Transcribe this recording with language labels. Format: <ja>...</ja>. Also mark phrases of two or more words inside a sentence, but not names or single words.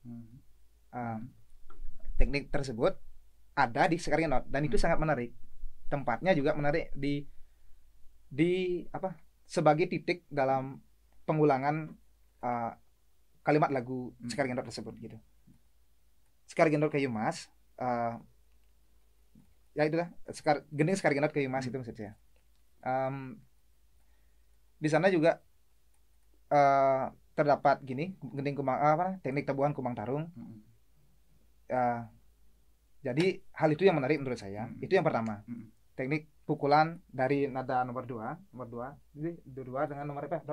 <id>Teknik tersebut ada di sekar genot dan itu sangat menarik. Tempatnya juga menarik di sebagai titik dalam pengulangan kalimat lagu sekar genot tersebut gitu. Sekar genot kayu mas, ya itulah gending sekar genot kayu mas itu maksud saya. Di sana juga terdapat gini gending teknik tabuhan kumbang tarung. Jadi hal itu yang menarik menurut saya. Itu yang pertama. Teknik pukulan dari nada nomor 2 jadi 2 dengan nomor berapa?</id>